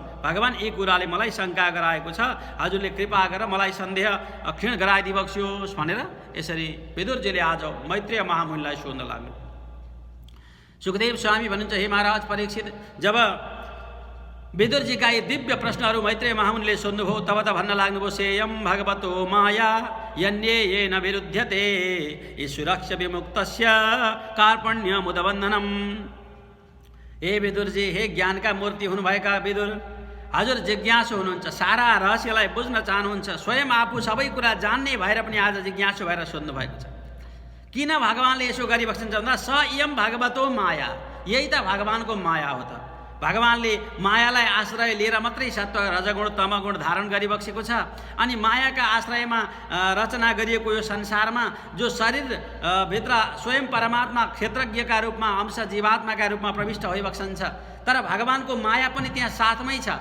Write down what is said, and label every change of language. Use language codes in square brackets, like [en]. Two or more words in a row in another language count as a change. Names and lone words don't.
[ne] भगवान यी कुराले मलाई शङ्का गराएको छ, हजुरले कृपा गरेर मलाई सन्देह क्षीण गराइदिबक्स्योस् भनेर यसरी विदुरजीले आज मैत्रेय महामुनिलाई सोध्न लाग्नु। सुखदेव स्वामी भन्नुहुन्छ, हे महाराज परीक्षित, जब विदुरजीका यी दिव्य प्रश्नहरू मैत्रेय महामुनिले सोध्नुभयो तब त भन्न लाग्नुभयो, [sa] सेयं भगवतो माया यन्येन विरुध्यते ईश्वरस्य विमुक्तस्य कार्पण्यमुदबन्धनम्। [ne] हे विदुरजी, हे ज्ञानका मूर्ति हुनुभएका विदुर, हजुर जिज्ञासु हुनुहुन्छ, सारा रहस्यलाई बुझ्न चाहनुहुन्छ, स्वयं आफू सबै कुरा जान्ने भएर पनि आज जिज्ञासु भएर सोध्नु भएको छ। किन भगवानले यसो गरिबस्छन् भन्दा [sa] स इयं भगवतो माया, [ne] यही त भगवानको माया हो त। भगवानले मायालाई आश्रय लिएर मात्रै सत्व रजगुण तमगुण धारण गरिबसेको छ। अनि मायाका आश्रयमा रचना गरिएको यो संसारमा जो शरीर भित्र स्वयं परमात्मा क्षेत्रज्ञका रूपमा अंश जीवात्माका रूपमा प्रविष्ट भइबस्छन्छ, तर भगवानको माया पनि त्यहाँ साथमै छ।